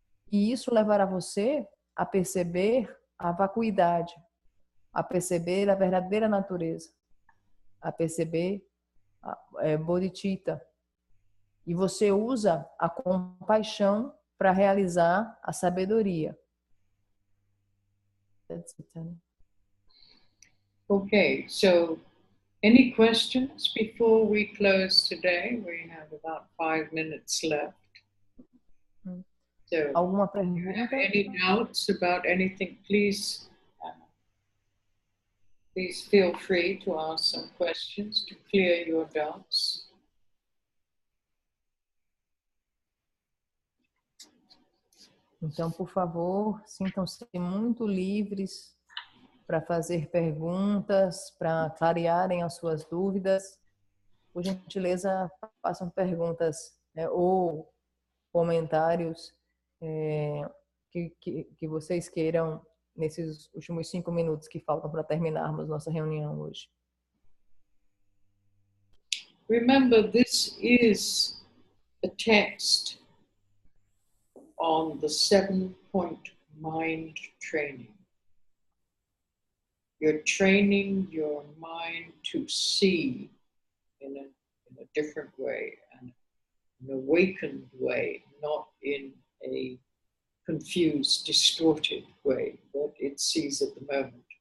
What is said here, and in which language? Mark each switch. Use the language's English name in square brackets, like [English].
[Portuguese] E isso levará você a perceber a vacuidade, a perceber a verdadeira natureza, a perceber a bodhicitta. E você usa a compaixão para realizar a sabedoria. [English] Okay, so any questions before we close today? We have about 5 minutes left. So, [Portuguese] Alguma [English] if you have [Portuguese] pergunta? [English] any doubts about anything, please feel free to ask some questions to clear your doubts. [Portuguese] Então, por favor, sintam-se muito livres para fazer perguntas, para clarearem as suas dúvidas. Por gentileza, façam perguntas ou comentários que vocês queiram nesses últimos 5 minutos que faltam para terminarmos nossa reunião hoje. [English] Remember, this is a text on the 7-point mind training. You're training your mind to see in a different way, an awakened way, not in a confused, distorted way that it sees at the moment.